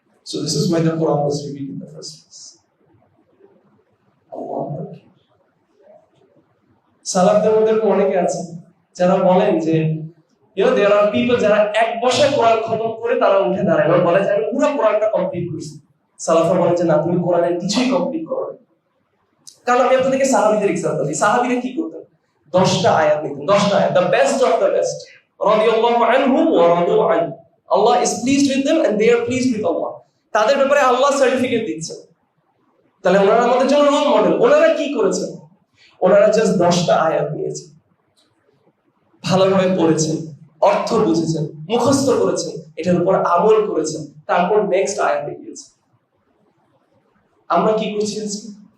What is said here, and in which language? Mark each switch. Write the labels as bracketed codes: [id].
[en] So this is why the Quran was revealed in the first place. [bn] সালাফদের মধ্যে অনেকে আছে যারা বলেন যে [en] there are people [bn] যারা এক বছর কোরআন খতম করে তারা উঠে দাঁড়ায় এবং বলে যে আমি পুরো কোরআনটা কমপ্লিট করেছি। সালাফরা বলেন যে না, তুমি কোরআনের কিছুই কমপ্লিট করো না। কারণ আমি আপনাদেরকে সাহাবীদের এক্সাম্পল দিই। সাহাবীরা কি করতেন? 10টা আয়াত নিতেন, 10টা আয়াত, [en] the best of the best, [ar] রাদিয়াল্লাহু আনহুম ওয়া রাদু আনহু, [en] Allah is pleased with them and they are pleased with Allah। [bn] তাদের ব্যাপারে আল্লাহ সার্টিফিকেট দিচ্ছেন। তাহলে ওনারা আমাদের জন্য রোল মডেল। ওনারা কি করেছেন? ওনারা জাস্ট 10টা আয়াত নিয়েছেন, ভালোভাবে পড়েছেন, অর্থ বুঝেছেন, মুখস্থ করেছেন, এটার উপর আমল করেছেন, তারপর নেক্সট আয়াতে গিয়েছেন। আমরা কি করছি আজকে?